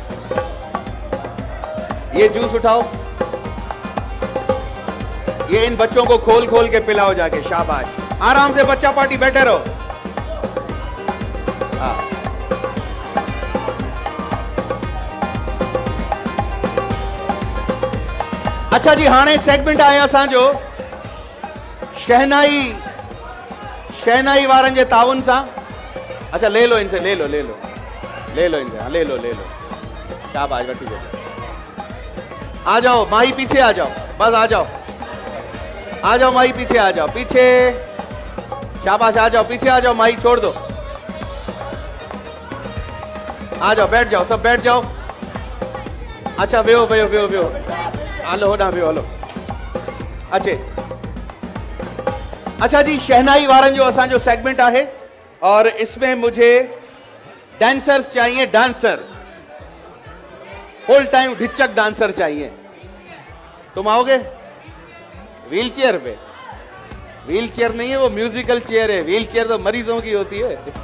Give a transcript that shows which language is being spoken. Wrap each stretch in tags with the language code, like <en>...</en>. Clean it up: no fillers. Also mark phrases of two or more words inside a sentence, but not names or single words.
<ur>یہ جوس اٹھاؤ، یہ اِن بچوں کو کھول کھول کے پلاؤ جا کے، شاباش. آرام سے بچہ پارٹی بیٹھے رہو. ہاں.</ur> <sd>अच्छा जी, हाणे सेगमेंट आहे असांजो शहनाई वारनि जे ताउन सां।</sd> <ur>اچھا لے لو اِن سے، لے لو اِن سے، ہاں لے لو. شاباش، وٹھی دو. آ جاؤ ماہی، پیچھے آ جاؤ، بس آ جاؤ ماہی، پیچھے آ جاؤ، پیچھے. شاباش، آ جاؤ پیچھے، آ جاؤ ماہی، چھوڑ دو. آ جاؤ، بیٹھ جاؤ، سب بیٹھ جاؤ.</ur> <sd>अच्छा वेहो। हलो होना भी, हलो। अच्छा जी, शहनाई वारन जो असांजो सेगमेंट आहे,</sd> <ur>اور اس میں مجھے ڈانسرز چاہیے، ڈانسر فل ٹائم ڈھنچک ڈانسر چاہیے. تم آؤ گے؟ وہیل چیئر پے? وہیل چیئر نہیں ہے، وہ میوزیکل چیئر ہے، وہیل چیئر تو مریضوں کی ہوتی ہے.</ur>